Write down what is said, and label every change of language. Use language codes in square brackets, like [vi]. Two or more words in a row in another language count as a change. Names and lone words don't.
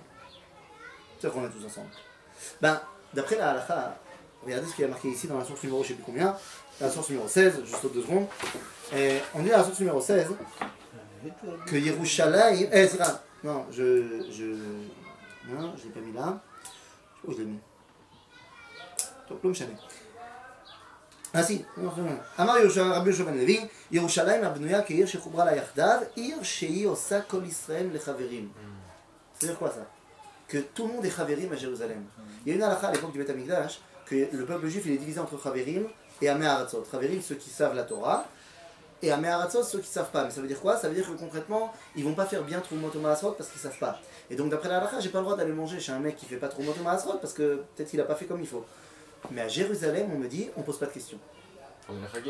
[fr] C'est qu'on est tous ensemble. Ben, d'après la halakha, regardez ce qu'il y a marqué ici dans la source numéro, je ne sais plus combien, la source numéro 16, juste aux 2 secondes. Et on dit dans la source numéro 16 que Yerushalayim. C'est grave. Non, non, je l'ai pas mis là. Où je l'ai mis? Donc, l'homme chané. Ah si, [he] אמר רבי יהושע בן לוי, ירושלים הבנויה כעיר שחברה לה יחדיו, עיר שהיא עושה כל ישראל לחברים. [fr] C'est-à-dire quoi ça? Que tout le monde est chaverim à Jérusalem. Il y a une halakha à l'époque du Beth Amikdash que le peuple juif il est divisé entre chaverim et [he] עמי הארץ. [fr] Chaverim, ceux qui savent la Torah, et [he] עמי הארץ, [fr] ceux qui ne savent pas. Mais ça veut dire quoi? Ça veut dire que concrètement, ils ne vont pas faire bien [he] תרומות מעשרות [fr] parce qu'ils ne savent pas. Et donc d'après la halakha, j'ai pas le droit d'aller manger chez un mec qui ne fait pas [he] תרומות מעשרות [fr] parce que peut-être qu'il n'a pas fait comme il faut. Mais à Jérusalem, on me dit, on ne pose pas de questions. On est Chagim.